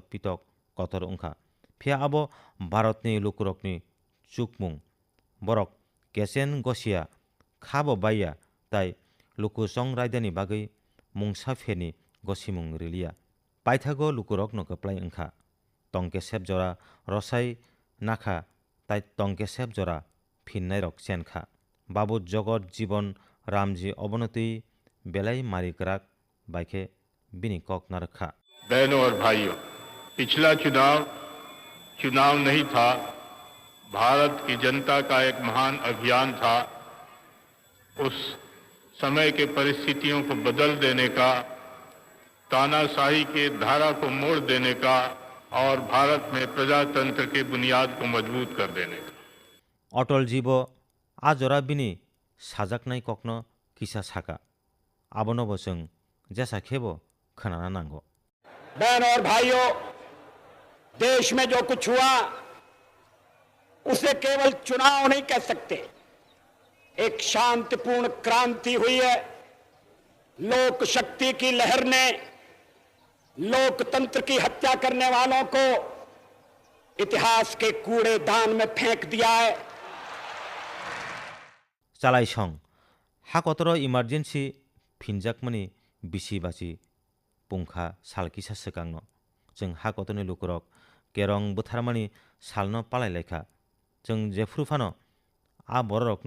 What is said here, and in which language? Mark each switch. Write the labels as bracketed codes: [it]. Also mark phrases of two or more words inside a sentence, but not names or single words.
[trp] पितक कतर उंखा फिया आबो भारतनि लुकुरकनि चुकमुं बरक केसेन गसिया खाबो बाया ताई लुकुसं रायदानि बागै मुंसा फेनि गसिमुं रिलिया पाइथागो लुकुरकनो कप्लाय उंखा टंके सेब जरा रसाई नाखा ताई टंके सेब जरा फिन्नाय रक चेनखा बाबू जगत जीवन रामजी अवनति बेलाई मारिकराक बाइके बिनी कक नरखा। [hi] बहनों और भाइयों, पिछला चुनाव चुनाव नहीं था, भारत की जनता का एक महान अभियान था। उस समय के परिस्थितियों को बदल देने का, तानाशाही के धारा को मोड़ देने का और भारत में प्रजातंत्र के बुनियाद को मजबूत कर देने का। [trp] अटल जीवो आजरा बिनी साजाकनाय ककनो किसा साका आबनबो जों जैसा खेबो खोनाना नांगो। [hi] बहनों और भाइयों, देश में जो कुछ हुआ उसे केवल चुनाव नहीं कह सकते। एक शांतिपूर्ण क्रांति हुई है। लोक शक्ति की लहर ने लोकतंत्र की हत्या करने वालों को इतिहास के कूड़ेदान में फेंक दिया है। [trp] चालायसं हाकतरो इमार्जेंसी फिनजाकमनि बिसि बासि पुंखा सालकिसा सकांनो जों हाकतनि लुकुरक केरं बुथारमानि सालनो पालायलायखा जों जेफ्रुफानो आ बररकनो